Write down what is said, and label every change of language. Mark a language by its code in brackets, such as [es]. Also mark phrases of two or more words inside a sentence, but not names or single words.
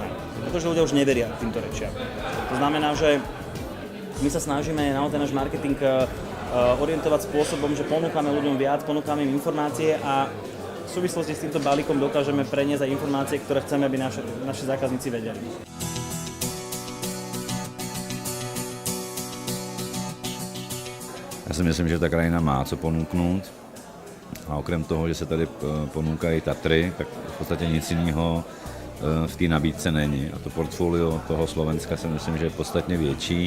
[sk] Pretože ľudia už neveria týmto rečiam. To znamená, že my sa snažíme naozaj náš marketing orientovať spôsobom, že ponúkame ľuďom viac, ponúkame im informácie a v súvislosti s týmto balíkom dokážeme preniesť aj informácie, ktoré chceme, aby naši zákazníci vedeli. [cs] Já si myslím, že ta krajina má co ponúknout. A okrem toho, že se tady ponúkají Tatry, tak v podstatě nic jiného v té nabídce není. A to portfolio toho Slovenska si myslím, že je podstatně větší.